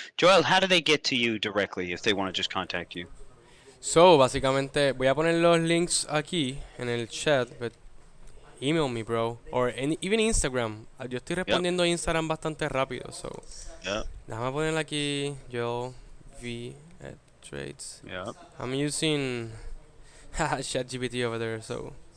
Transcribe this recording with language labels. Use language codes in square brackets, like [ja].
[en] Joel, how do they get to you directly if they want to just contact you? [es] So, básicamente, voy a poner los links aquí en el chat, [en] but email me, bro. Or even Instagram. [es] Yo estoy respondiendo Instagram bastante rápido, so. [en] Yeah. [es] Déjame poner aquí, Joel V at trades. [en] Yeah. I'm using ChatGPT over there, so.